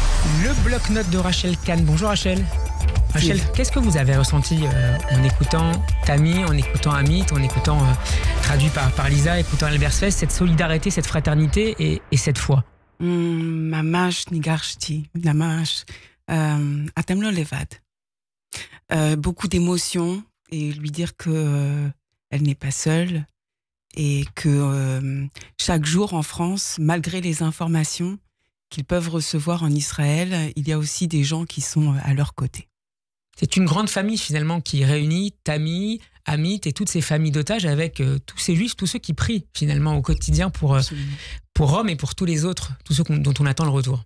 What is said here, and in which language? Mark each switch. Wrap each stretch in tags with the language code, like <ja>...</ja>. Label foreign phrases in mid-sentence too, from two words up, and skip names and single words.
<fr>Le bloc-notes de Rachel Kahn. Bonjour Rachel. Rachel, qu'est-ce que vous avez ressenti en écoutant Tammy, en écoutant Amit, en écoutant, traduit par Lisa, écoutant Albert Fest, cette solidarité, cette fraternité et cette foi?</fr> <he>ממש ניגשתי, ממש. אתם לא לבד.</he> <fr>Beaucoup d'émotions et lui dire que elle n'est pas seule et que chaque jour en France, malgré les informations qu'ils peuvent recevoir en Israël, il y a aussi des gens qui sont à leur côté. C'est une grande famille finalement qui réunit Tammy, Amit et toutes ces familles d'otages avec tous ces juifs, tous ceux qui prient finalement au quotidien pour Rome et pour tous les autres, tous ceux dont on attend le retour.</fr>